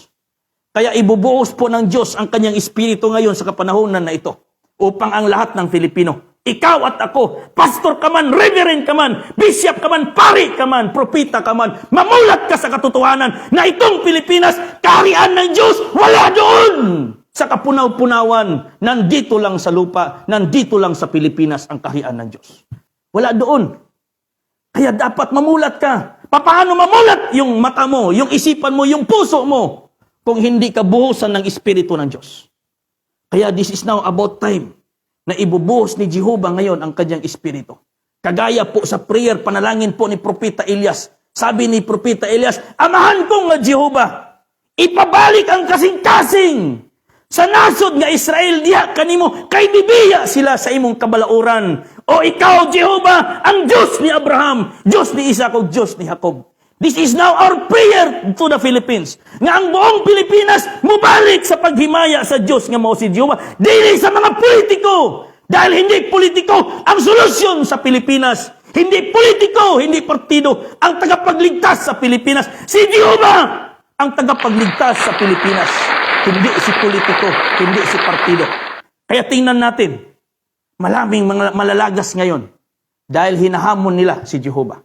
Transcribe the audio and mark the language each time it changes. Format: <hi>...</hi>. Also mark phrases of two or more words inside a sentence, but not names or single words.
<tl>Kaya ibubuhos po ng Diyos ang kanyang espiritu ngayon sa kapanahunan na ito upang ang lahat ng Filipino, ikaw at ako, pastor ka man, reverend ka man, bishop ka man, pari ka man, propita ka man, mamulat ka sa katotohanan na itong Pilipinas, kaharian ng Diyos, wala doon sa kapunaw-punawan. Nandito lang sa lupa, nandito lang sa Pilipinas ang kaharian ng Diyos. Wala doon. Kaya dapat mamulat ka. Paano mamulat yung mata mo, yung isipan mo, yung puso mo kung hindi ka buhusan ng espiritu ng Diyos? Kaya</tl> <en>this is now about time</en> <tl>na ibubuhos ni Jehovah ngayon ang kanyang espiritu. Kagaya po sa prayer, panalangin po ni Propeta Elias. Sabi ni Propeta Elias,</tl> <ceb>Amahan ko nga Jehovah, ipabalik ang kasing-kasing sa nasod nga Israel diha kanimo, kay bibiya sila sa imong kabalauran. O ikaw, Jehovah, ang Diyos ni Abraham, Diyos ni Isaac, o Diyos ni Jacob.</ceb> <en>This is now our prayer to the Philippines.</en> <ceb>Nga ang buong Pilipinas mubalik sa paghimaya sa Diyos nga mao si Jehovah. Dili sa mga politiko.</ceb> <tl>Dahil hindi politiko ang solusyon sa Pilipinas. Hindi politiko, hindi partido ang tagapagligtas sa Pilipinas. Si Jehovah ang tagapagligtas sa Pilipinas. Hindi si politiko, hindi si partido. Kaya tingnan natin, maraming mga malalagas ngayon dahil hinahamon nila si Jehovah.</tl>